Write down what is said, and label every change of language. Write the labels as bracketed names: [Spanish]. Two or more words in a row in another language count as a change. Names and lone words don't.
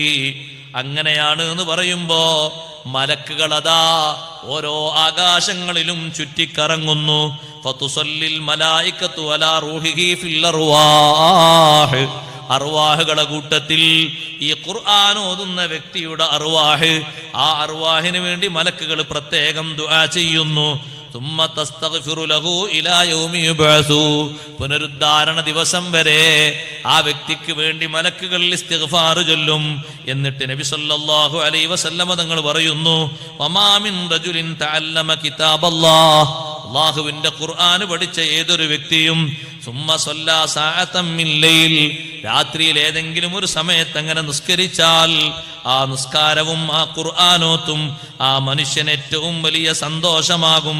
[Malayalam] അങ്ങനെയാണ് എന്ന് പറയുമ്പോ മലക്കുകൾ അതാ ഓരോ ആകാശങ്ങളിലും ചുറ്റിക്കറങ്ങുന്നു. [Arabic] فتصلي الملائكة على روحه في الأرواح, [Malayalam] അർവാഹുകളുടെ കൂട്ടത്തിൽ ഈ ഖുർആൻ ഓതുന്ന വ്യക്തിയുടെ അർവാഹ്, ആ അർവാഹിന് വേണ്ടി മലക്കുകൾ പ്രത്യേകം ദുആ ചെയ്യുന്നു. [Arabic] ثم تستغفر له الى يوم يبعث, [Malayalam] പുനരുദ്ധാരണ ദിവസം വരെ ആ വ്യക്തിക്ക് വേണ്ടി മലക്കുകൾ ഇസ്തിഗ്ഫാർ ചൊല്ലും. എന്നിട്ട് നബി [Arabic] صلى الله عليه وسلم [Malayalam] തങ്ങൾ പറയുന്നു, [Arabic] وما من رجل تعلم كتاب الله, [Malayalam] അല്ലാഹുവിന്റെ ഖുർആൻ പഠിച്ച ഏതൊരു വ്യക്തിയും [Arabic] ثم صلى ساعة من ليل, [Malayalam] രാത്രിയിൽ ഏതെങ്കിലും ഒരു സമയത്ത് അങ്ങനെ നിസ്കരിച്ചാൽ ആ നിസ്കാരവും ആ ഖുർആനോത്തും ആ മനുഷ്യൻ ഏറ്റവും വലിയ സന്തോഷമാകും.